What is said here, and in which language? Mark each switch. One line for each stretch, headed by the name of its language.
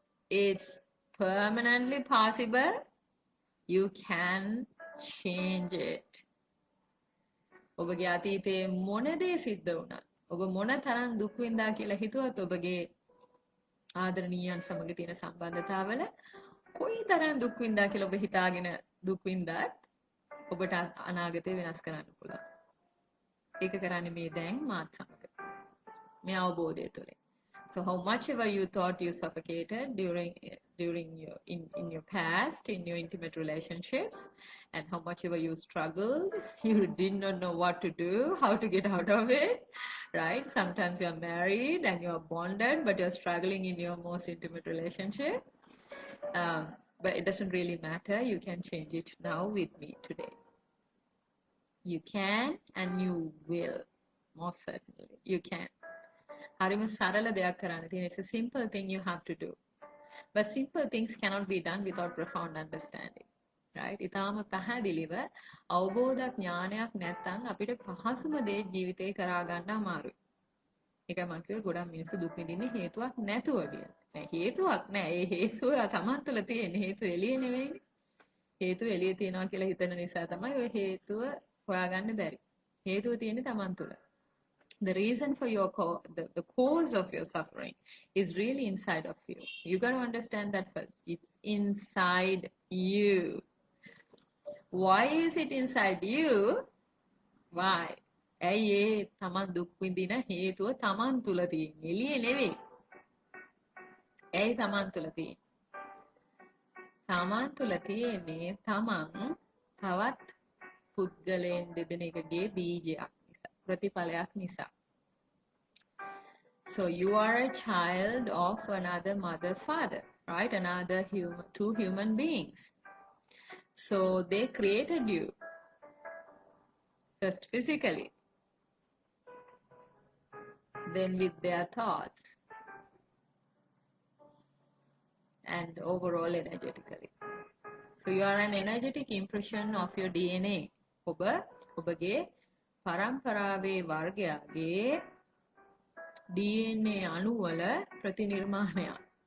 English: It's permanently possible. You can change it.
Sinhala: ඔබගේ අතීතයේ මොන දේ සිද්ධ වුණත් ඔබ මොන තරම් දුක් විඳා කියලා හිතුවත් ඔබගේ ආදරණීයන් සමග තියෙන සම්බන්ධතාවල කොයි තරම් දුක් විඳා කියලා ඔබ හිතාගෙන දුක් විඳත් ඔබට අනාගතේ වෙනස් කරන්න පුළුවන්. ඒක කරන්නේ මේ දැන් මාත් සමග. මේ අවබෝධය තුළ.
English: So how much ever you thought you suffocated during your in your past, in your intimate relationships, and how much ever you struggled, you did not know what to do, how to get out of it, right? Sometimes you're married and you're bonded, but you're struggling in your most intimate relationship. But it doesn't really matter. You can change it now with me today. You can and you will. Most certainly, you can.
Sinhala: හරිම සරල දෙයක් කරන්න තියෙන.
English: It's a simple thing you have to do. But simple things cannot be done without profound understanding. Right?
Sinhala: ඊටාම පැහැදිලිව අවබෝධ ඥානයක් නැත්නම් අපිට පහසුම දේ ජීවිතේ කරා ගන්න අමාරුයි. ඒකයි මම කිව්වේ ගොඩක් මිනිස්සු දුක් විඳින්නේ හේතුවක් නැතුව කියලා. නෑ හේතුවක් නෑ. ඒ හේතුව තමන් තුළ තියෙන හේතුව එළියේ නෙවෙයිනේ. හේතුව එළියේ තියනවා කියලා හිතන නිසා තමයි ඔය හේතුව හොයාගන්න බැරි. හේතුව තියෙන්නේ තමන් තුළ.
English: The reason for the cause of your suffering is really inside of you. You got to understand that first. It's inside you. Why is it inside you? Why?
Sinhala: ඇයි ඒ තමන් දුක් විඳින හේතුව තමන් තුළ තියෙන්නේ. එළියේ නෙවෙයි. ඇයි තමන් තුළ තියෙන්නේ? තමන් තුළ තියෙන්නේ තමන් තවත් පුද්ගලයන් දෙදෙනෙකුගේ බීජයක්. ප්‍රතිඵලයක් නිසා.
English: So you are a child of another mother, father, right? Another two human beings. So they created you first physically, then with their thoughts, and overall energetically. So you are an energetic impression of your DNA.
Sinhala: ඔබගේ පරම්පරාවේ වර්ගයාගේ DNA අණුවල ප්‍රතිනිර්මාණයක්.